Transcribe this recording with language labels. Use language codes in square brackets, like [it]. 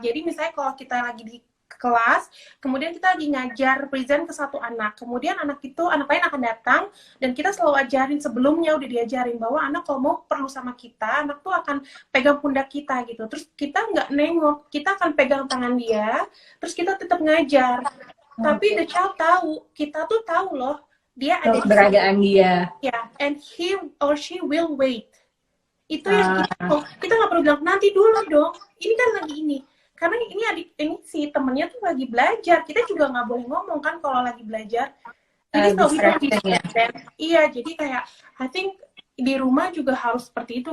[id] Jadi misalnya kalau kita lagi di kelas, kemudian kita lagi ngajar present ke satu anak, kemudian anak lain akan datang, dan kita selalu ajarin sebelumnya, udah diajarin bahwa anak kalau mau perlu sama kita, anak tuh akan pegang pundak kita gitu, terus kita nggak nengok, kita akan pegang tangan dia, terus kita tetap ngajar, tapi [en] the child [id] tahu, kita tuh tahu loh, dia ada keberadaan dia, [en] ya, and he or she will wait. [id] Itu yang kita nggak perlu bilang nanti dulu dong, ini kan lagi ini. Karena ini si temennya tuh lagi belajar, kita juga nggak boleh ngomong kan kalau lagi belajar. Jadi iya, jadi kayak [en] I think [id] di rumah juga harus seperti itu.